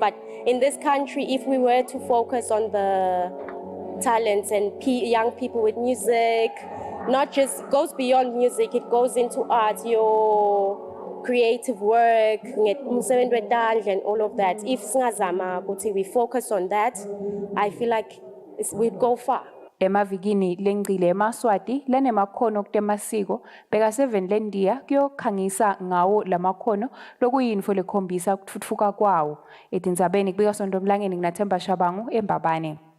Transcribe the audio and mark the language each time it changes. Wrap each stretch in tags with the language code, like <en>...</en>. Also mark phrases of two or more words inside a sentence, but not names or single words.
<en>But in this country, if we were to focus on the talents and young people with music, not just goes beyond music, it goes into art, your creative work, and all of that. If we focus on that, I feel like we'd go far.</en> <ss>Emavikini lengcile eMaswati lanemakhono kutemasiko beka 7 lendiya kuyokhangisa ngawo lamakhono lokuyinfo lekhombisa kutfutfuka kwawo. Etindzabeni kubika Sondomlangeni nginaThemba Shabangu eMbabane.</ss>